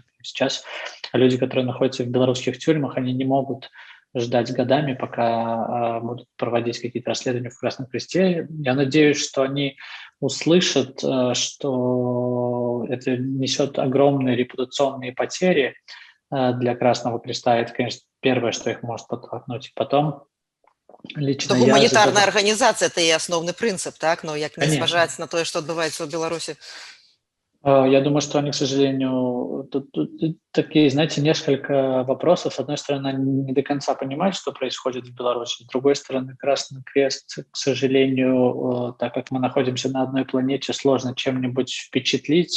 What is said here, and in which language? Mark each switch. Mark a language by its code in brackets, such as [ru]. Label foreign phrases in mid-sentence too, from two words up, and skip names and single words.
[ru] Сейчас люди, которые находятся в белорусских тюрьмах, они не могут ждать годами, пока будут проводить какие-то расследования в Красном Кресте. Я надеюсь, что они услышат, что это несет огромные репутационные потери для Красного Креста. Это, конечно, первое, что их может подтолкнуть. И потом лично [be] То гуманітарная арганізація – это і асноўны прынцып, так? Но як не зважаць на тое, што адбываецца ў Беларусі? [ru] Я думаю, что они, к сожалению, тут такие, знаете, несколько вопросов. С одной стороны, они не до конца понимают, что происходит в Беларуси. С другой стороны, Красный Крест, к сожалению, так как мы находимся на одной планете, сложно чем-нибудь впечатлить.